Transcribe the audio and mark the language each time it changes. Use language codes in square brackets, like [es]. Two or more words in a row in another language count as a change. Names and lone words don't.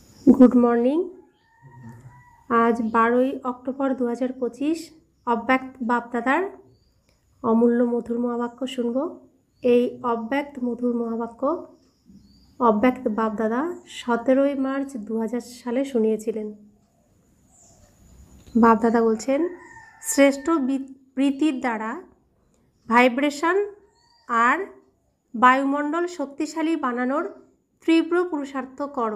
[en] Good morning. [bn] আজ 12 অক্টোবর 2025 অব্যক্ত বাপদাদার অমূল্য মধুর মহাবাক্য শুনব। এই অব্যক্ত মধুর মহাবাক্য অব্যক্ত বাপদাদা 17 মার্চ 2000 সালে শুনিয়েছিলেন। বাপদাদা বলছেন, শ্রেষ্ঠ বৃত্তির দ্বারা ভাইব্রেশন আর বায়ুমণ্ডল শক্তিশালী বানানোর তীব্র পুরুষার্থ করো।